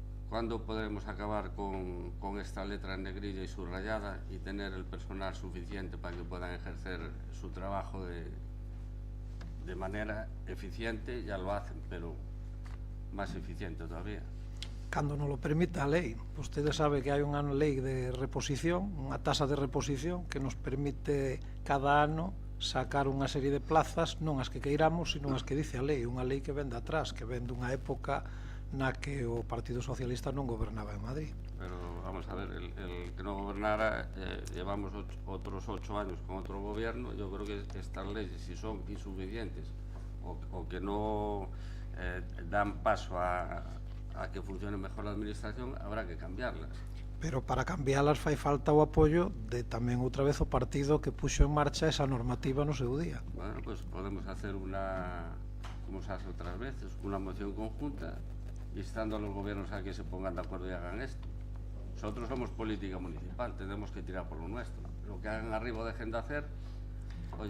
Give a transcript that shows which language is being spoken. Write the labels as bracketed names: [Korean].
[Spanish] ¿Cuándo podremos acabar con esta letra en negrilla y subrayada y tener el personal suficiente para que puedan ejercer su trabajo de manera eficiente? Ya lo hacen, pero más eficiente todavía. [Galician] Cando nos lo permita a lei. Vostede sabe que hai unha lei de reposición, unha tasa de reposición que nos permite cada ano sacar unha serie de plazas, non as que queiramos, sino as que dice a lei, unha lei que vende atrás, que vende unha época na que o Partido Socialista non gobernaba en Madrid. [Spanish] Pero vamos a ver, el que no gobernara, llevamos otros 8 años con otro gobierno. Yo creo que estas leyes, si son insuficientes o que no dan paso a que funcione mejor la administración, habrá que cambiarlas. Pero para cambiarlas [Galician] fai falta o apoio de tamén outra vez o partido que puxo en marcha esa normativa no seu día. [Spanish] Bueno, pues podemos hacer como se hace otras veces, una moción conjunta, instando a los gobiernos a que se pongan de acuerdo y hagan esto. Nosotros somos política municipal, tenemos que tirar por lo nuestro. Lo que hagan arriba o dejen de hacer, oye,